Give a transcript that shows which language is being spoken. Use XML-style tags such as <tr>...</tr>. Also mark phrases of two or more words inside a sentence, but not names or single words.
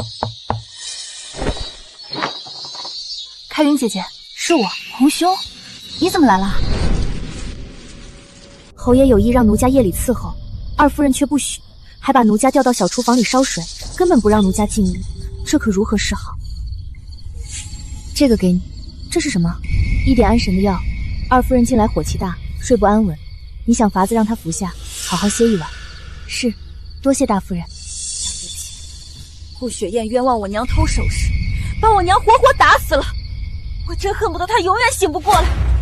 <zh>開雲姐姐，是我，紅兄，你怎麼來了？侯爺有意讓奴家夜裡伺候，二夫人卻不許，還把奴家調到小廚房裡燒水，根本不讓奴家進屋，這可如何是好？這個給你，這是什麼？一點安神的藥。二夫人近來火氣大，睡不安穩，你想法子讓她服下，好好歇一晚。是。多謝大夫人。對不起，顧雪雁冤枉我娘偷首飾，把我娘活活打死了，我真恨不得她永遠醒不過來。</zh>